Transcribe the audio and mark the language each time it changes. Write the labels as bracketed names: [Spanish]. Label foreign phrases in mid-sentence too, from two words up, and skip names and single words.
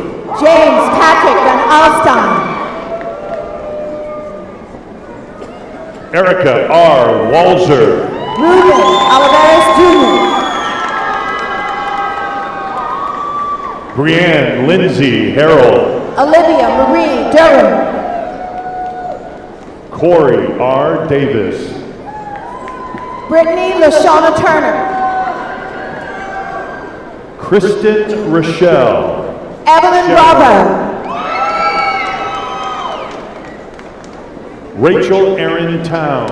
[English] James Patrick Van Alstyne. Erica R. Walzer. Ruben Oliveris Jr. Brianne Lindsay Harrell. Olivia Marie Durham. Corey R. Davis. Brittany LaShawna Turner. Kristen Rochelle. Evelyn Bravo. Rachel Aaron Town.